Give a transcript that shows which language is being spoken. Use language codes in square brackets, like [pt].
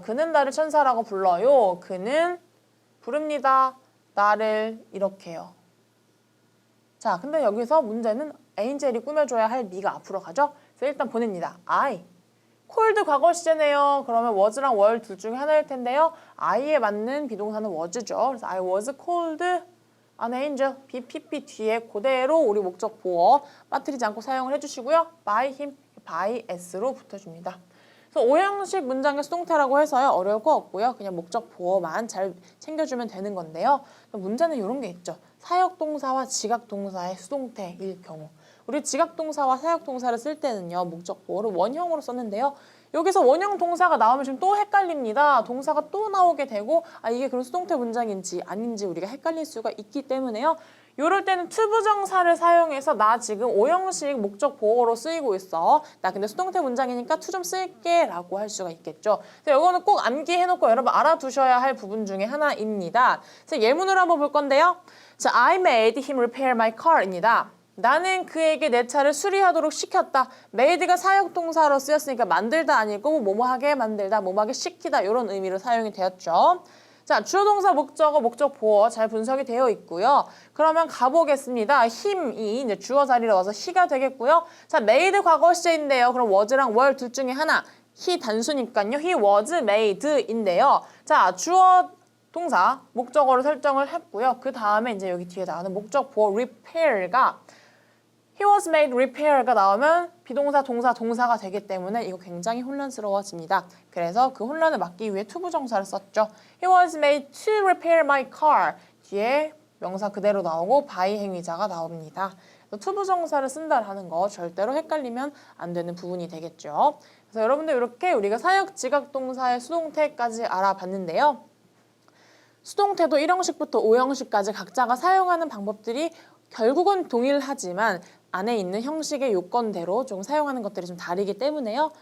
[ko] 그는 나를 천사라고 불러요. 그는 부릅니다. 나를 이렇게요. 자, 근데 여기서 문제는 에인젤이 꾸며줘야 할 미가 앞으로 가죠. 그래서 일단 보냅니다. I. cold 과거 시제네요. 그러면 was랑 were 둘 중에 하나일 텐데요. I에 맞는 비동사는 was죠. [en] 그래서 I was cold an angel. [ko] BPP 뒤에 그대로 우리 목적 보어 빠뜨리지 않고 사용을 해주시고요. [en] by him, [ko] by s로 붙여줍니다. 그래서 오형식 문장의 수동태라고 해서요. 어려울 거 없고요. 그냥 목적 보어만 잘 챙겨주면 되는 건데요. 문제는 이런 게 있죠. 사역동사와 지각동사의 수동태일 경우. 우리 지각동사와 사역동사를 쓸 때는요. 목적 보어를 원형으로 썼는데요. 여기서 원형 동사가 나오면 지금 또 헷갈립니다. 동사가 또 나오게 되고 이게 그럼 수동태 문장인지 아닌지 우리가 헷갈릴 수가 있기 때문에요. 이럴 때는 투부정사를 사용해서 나 지금 오형식 목적 보어로 쓰이고 있어. 나 근데 수동태 문장이니까 투 좀 쓸게 라고 할 수가 있겠죠. 그래서 이거는 꼭 암기해놓고 여러분 알아두셔야 할 부분 중에 하나입니다. 그래서 예문으로 한번 볼 건데요. [en] 자, I made him repair my car [ko] 입니다. 나는 그에게 내 차를 수리하도록 시켰다. made가 사역동사로 쓰였으니까 만들다 아니고 뭐뭐하게 만들다, 뭐뭐하게 시키다 이런 의미로 사용이 되었죠. 자, 주어 동사 목적어 목적 보어 잘 분석이 되어 있고요. 그러면 가보겠습니다. 힘이 이제 주어 자리로 와서 he가 되겠고요. 자, made 과거 시제인데요. 그럼 was랑 were 둘 중에 하나. he 단수니까요. [en] he was made [ko] 인데요. 자, 주어 동사 목적어로 설정을 했고요. 그 다음에 이제 여기 뒤에 나오는 목적 보어 repair가 [en] He was made repair [ko] 가 나오면 비동사, 동사, 동사가 되기 때문에 이거 굉장히 혼란스러워집니다. 그래서 그 혼란을 막기 위해 투부정사를 썼죠. [en] He was made to repair my car. [ko] 뒤에 명사 그대로 나오고 by 행위자가 나옵니다. 투부정사를 쓴다라는 거 절대로 헷갈리면 안 되는 부분이 되겠죠. 그래서 여러분들 이렇게 우리가 사역, 지각 동사의 수동태까지 알아봤는데요. 수동태도 1형식부터 5형식까지 각자가 사용하는 방법들이 결국은 동일하지만 안에 있는 형식의 요건대로 조금 사용하는 것들이 좀 다르기 때문에요.